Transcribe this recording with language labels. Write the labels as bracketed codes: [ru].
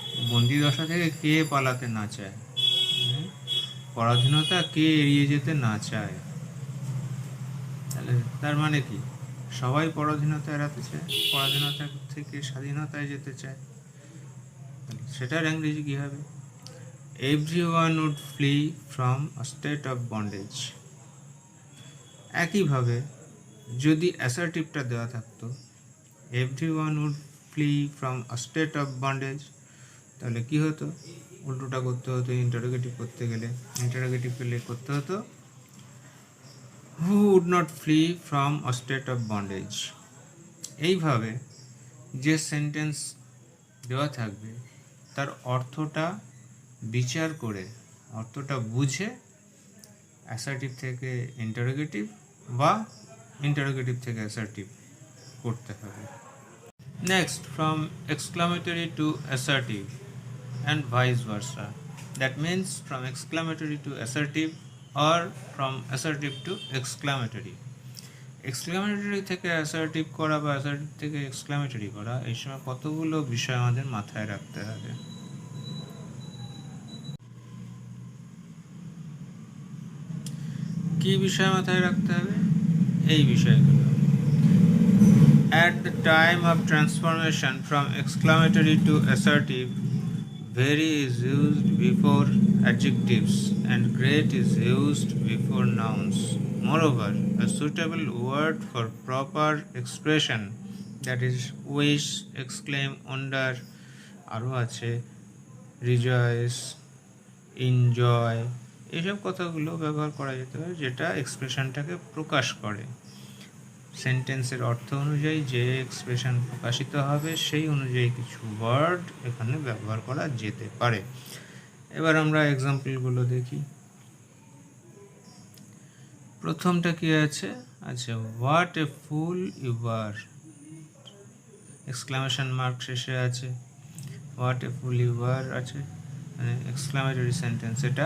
[bn] বন্দি দশা থেকে কে পালাতে না চায়, পরাধীনতা কে এড়িয়ে যেতে না চায়। তাহলে তার মানে কি? সবাই পরাধীনতা এড়াতে চায়, পরাধীনতা থেকে স্বাধীনতায় যেতে চায়। সেটার ইংরেজি কী হবে? [en] Everyone would flee from a state of bondage. [bn] একইভাবে যদি অ্যাসার্টিভটা দেওয়া থাকতো, [en] everyone would flee from a state of bondage, [bn] তাহলে কি হতো, উল্টোটা করতে হতো। ইন্টারোগেটিভ করতে গেলে ইন্টারোগেটিভ পেলে করতে হতো [en] Who would not flee from a state of bondage. [bn] এইভাবে যে সেন্টেন্স দেওয়া থাকবে তার অর্থটা বিচার করে, অর্থটা বুঝে অ্যাসার্টিভ থেকে ইন্টারোগেটিভ বা ইন্টারোগেটিভ থেকে অ্যাসার্টিভ করতে হবে। [en] Next, from exclamatory to assertive and vice versa. That means from exclamatory to assertive or from assertive to exclamatory. [bn] Exclamatory থেকে অ্যাসার্টিভ করা বা অ্যাসার্টিভ থেকে এক্সক্লামেটরি করা, এই সময় কতগুলো বিষয় আমাদের মাথায় রাখতে হবে। কি বিষয় মাথায় রাখতে হবে? এই বিষয়গুলো। [en] At the time of transformation from exclamatory to assertive, very is used before adjectives and great is used before nouns. Moreover, a suitable word for proper expression, that is wish, exclaim, wonder, [bn] আরও আছে [en] rejoice, enjoy, [bn] এইসব কথাগুলো ব্যবহার করা যেতে পারে যেটা এক্সপ্রেশনটাকে প্রকাশ করে। সেন্টেন্সের অর্থ অনুযায়ী যে এক্সপ্রেশন প্রকাশিত হবে সেই অনুযায়ী কিছু ওয়ার্ড এখানে ব্যবহার করা যেতে পারে। এবার আমরা এক্সাম্পলগুলো দেখি। প্রথমটা কি আছে? আচ্ছা, [en] what a fool you are, [bn] exclamation mark শেষে আছে, হোয়াট এ ফুল ইউ আর আছে, মানে এক্সক্লামেটরি সেন্টেন্স।